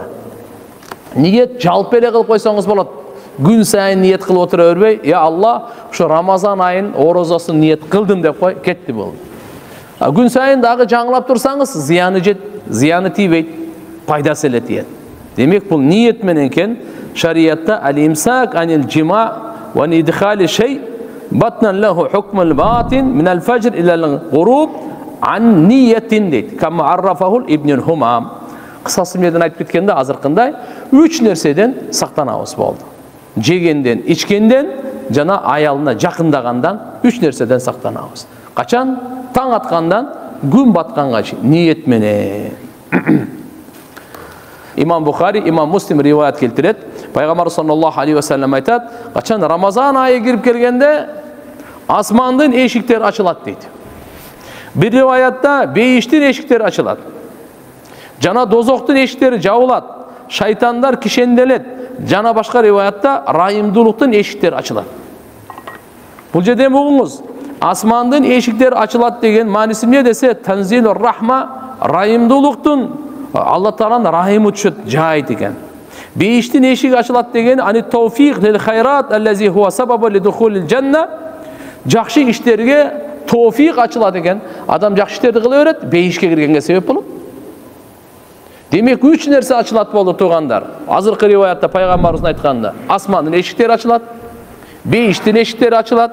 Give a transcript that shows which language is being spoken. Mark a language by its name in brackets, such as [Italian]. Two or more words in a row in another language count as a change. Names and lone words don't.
[Kyrgyz] Ниет жалпы эле кылып койсоңуз болот. Күн сайын ниет кылып отура бербей, "Я Алла, ушу Рамазан айын оразасын ниет кылдым" деп кой, кетти болду. Күн сайын дагы жаңылап турсаңыз, зыяны тийбейт, пайдасы эле тиет. Демек, бул ниет менен экен. [Arabic] Шариатта الإمساك عن الجماع وإدخال شيء بطنا له حكم الباطن من الفجر إلى الغروب عن نية дейт. كما عرفه ابن الهمام. [Kyrgyz] Кысасы менен айтып кеткенде азыркындай 3 нерседен сактанабыз болду. Жегенден, ичкенден, жана аялына жакындагандан 3 нерседен сактанабыз. Качан? Таң аткандан күн батканга чейин ниет менен. Имам Бухари, Имам Муслим риваят келтирет. Пайгамбар [Arabic] صلى الله عليه وسلم [Kyrgyz] айтат: "Качан Рамазан айы кирип келгенде асмандын эшиктери ачылат" дейт. Бир риваятта бейиштин эшиктери ачылат. Жана дозоктун эшиктери жабылат. Шайтандар кишенделет. Жана башка риваятта райымдуулуктун эшиктери ачылат. Бул жерде угуңуз, асмандын эшиктери ачылат деген мааниси эмне десе, [Arabic] تنزيل الرحمة, [Kyrgyz] райымдуулуктун Алла Тааланын рахимы түшөт жайт экен. Бейиштин эшиги ачылат деген [Arabic] أي التوفيق للخيرات الذي هو سبب لدخول الجنة. [Kyrgyz] Жакшы иштерге тауфиқ ачылат экен. Адам жакшы иштерди кыла берет, бейишке киргенге себеп болот. Демек 3 нерсе ачылат болду туугандар. Азыркы риваятта пайгамбарыбыз айтканда, асмандын эшиктери ачылат, бейиштин эшиктери ачылат.